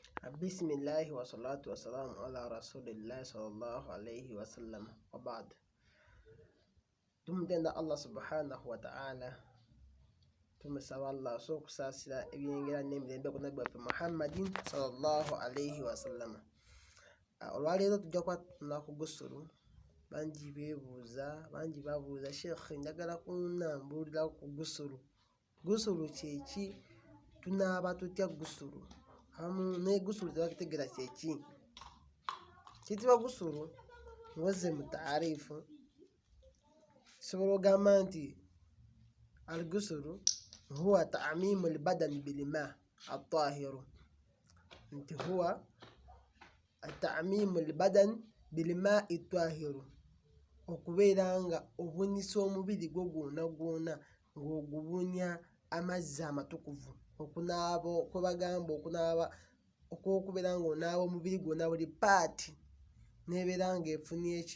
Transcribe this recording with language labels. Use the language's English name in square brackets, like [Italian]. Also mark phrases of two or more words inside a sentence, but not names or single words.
[Arabic] بسم الله والصلاة والسلام على رسول الله صلى الله عليه وسلم وبعد. [Ganda] Tumutenda Allah [Arabic] سبحانه وتعالى, [Ganda] tumusaba Allah so kusasira ebyengera n'emirembe ku nabbi waffe Muhammadin [Arabic] صلى الله عليه وسلم. [Ganda] Olwaleero tujja kwatuna ku gusulu. Bangi babuuza Sheikh, njagala kunambulira ku gusulu. Gusulu kyeki? Tunaaba tutya gusulu? Ne gusulu tebakitegera kyeki? Kiyitibwa gusulu ngoze mu taarifu sobola ogamba nti [Arabic] الغسل هو تعميم البدن بالماء الطاهر, [Ganda] nti [Arabic] هو تعميم البدن بالماء الطاهر, [Ganda] okubeera nga obunisa omubiri gwo gwona ng'ogubunya amazzi amatukuvu. Okunaaba kwe bagamba okunaaba okw'okubeera ng'onaaba omubiri gwonna buli paati nebeera ng'efunye ki?